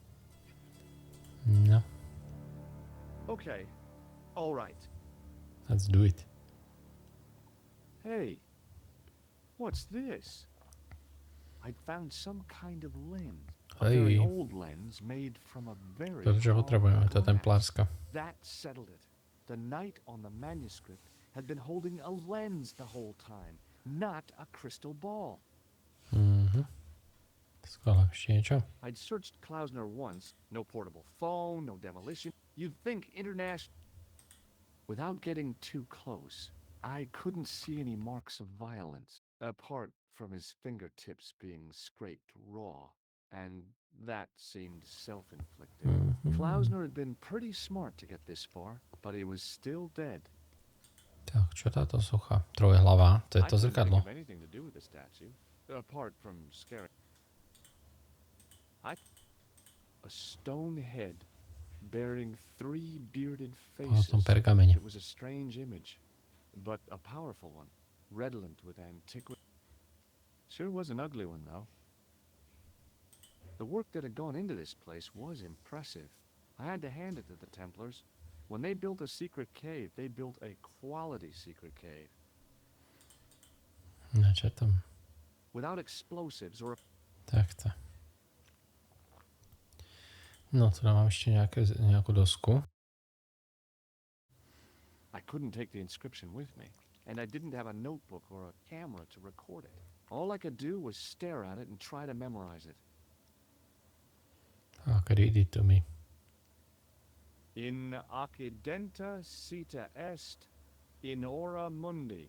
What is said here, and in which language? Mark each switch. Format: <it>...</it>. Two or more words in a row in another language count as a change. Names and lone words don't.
<en>No, Okay, all right. let's do it. Hey, what's this? I'd found some kind of lens. A very</en> <sk>Hej,</sk> <en>old lens made from a very</en> <sk>to čo</sk> <en>hard</en> <sk>potrebujeme, to je</sk> <en>glass.</en> <sk>templárska.</sk> <en>That settled it. The knight on the manuscript had been holding a lens the whole time, not a crystal ball.</en> <sk>Skvelé, ešte niečo?</sk> <en>I'd searched Klausner once. No portable phone, no demolition. You'd think international... Without getting too close, I couldn't see any marks of violence, apart from his fingertips being scraped raw. And that seemed self-inflicted. Klausner had been pretty smart to get this far, but he was still dead.</en> <sk>Tak, čo táto socha? Trojhlava, to je</sk> <en>I</en> <sk>to</sk> <en>couldn't think</en> <sk>zrkadlo.</sk> <en>of anything to do with the statue, apart from scaring. A stone head bearing three bearded</en> <sk>Na</sk> <en>faces.</en> <sk>tom pergamene.</sk> <en>It was a strange image, but a powerful one, redolent with antiquity. Sure was an ugly one, though. The work that had gone into this place was impressive. I had to hand it to the Templars. When they built a secret cave, they built a quality secret cave.</en> <sk>Na čo tam?</sk> <en>Without explosives or...</en> <sk>Takto. No, tu mám ešte nejakú dosku.</sk> <en>I couldn't take the inscription with me, and I didn't have a notebook or a camera to record it. All I could do was stare at it and try to memorize it. I could read it to me.</en> <la>In accidenta sita est, in ora mundi.</la>